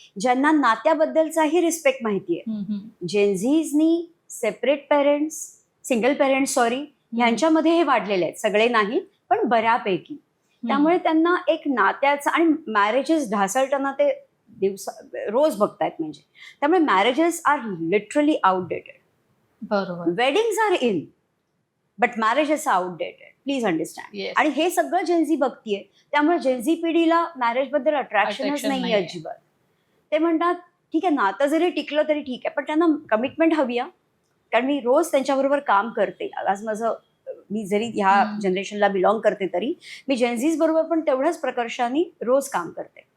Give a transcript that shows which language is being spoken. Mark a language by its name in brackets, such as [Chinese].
[Marathi] ज्यांना नात्याबद्दलचाही रिस्पेक्ट माहिती आहे. जेनझीजनी [English] separate parents, single parents sorry, [Marathi] ह्यांच्यामध्ये हे वाढलेले आहेत. सगळे नाही पण बऱ्यापैकी. त्यामुळे त्यांना एक नात्याचा आणि मॅरेजेस ढासळताना ते रोज बघतायत. म्हणजे त्यामुळे [English] Marriages are literally outdated. [Marathi] बरोबर. [English] Weddings are in but marriages are outdated. Please understand. [Marathi] आणि हे सगळं जेनझी बघतीये. त्यामुळे जेनझी पिढीला मॅरेज बद्दल अट्रॅक्शनच नाही अजिबात. ते म्हणतात ठीक आहे नातं जरी टिकलं तरी ठीक आहे पण त्यांना कमिटमेंट हवी आहे. कारण मी रोज त्यांच्याबरोबर काम करते. आज मी जरी ह्या जनरेशनला [English] belong करते [Marathi] तरी मी जेनझीज बरोबर पण तेवढ्याच प्रकर्षाने रोज काम करते.